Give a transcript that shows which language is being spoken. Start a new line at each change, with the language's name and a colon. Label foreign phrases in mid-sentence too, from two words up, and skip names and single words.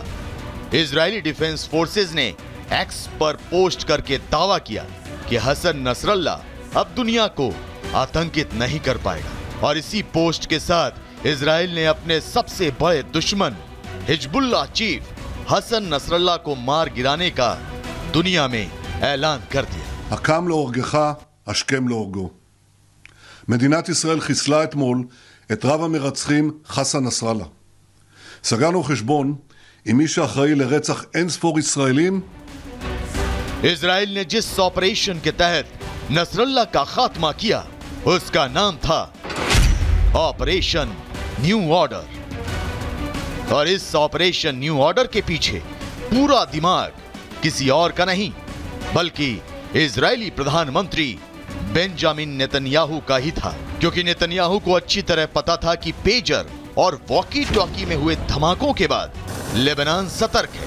Hindi: इजरायली डिफेंस फोर्सेस ने एक्स पर पोस्ट करके दावा किया कि हसन नसरल्लाह अब दुनिया को आतंकित नहीं कर पाएगा, और इसी पोस्ट के साथ इजराइल ने अपने सबसे बड़े दुश्मन हिजबुल्लाह चीफ हसन नसरल्लाह को मार गिराने का दुनिया में ऐलान कर दिया।
Hebrew: הקם להורגך, השכם להורגו. מדינת ישראל חיסלה אתמול את רב המרצחים חסן נסראללה. סגרנו חשבון עם מי שאחראי לרצח אין ספור ישראלים.
Hindi: इजराइल ने जिस ऑपरेशन के तहत नसरल्लाह का खात्मा किया उसका नाम था ऑपरेशन न्यू ऑर्डर। और इस ऑपरेशन न्यू ऑर्डर के पीछे पूरा दिमाग किसी और का नहीं बल्कि इजरायली प्रधानमंत्री बेंजामिन नेतन्याहू का ही था, क्योंकि नेतन्याहू को अच्छी तरह पता था कि पेजर और
English: walkie talkie
Hindi: में हुए धमाकों के बाद लेबनान सतर्क है।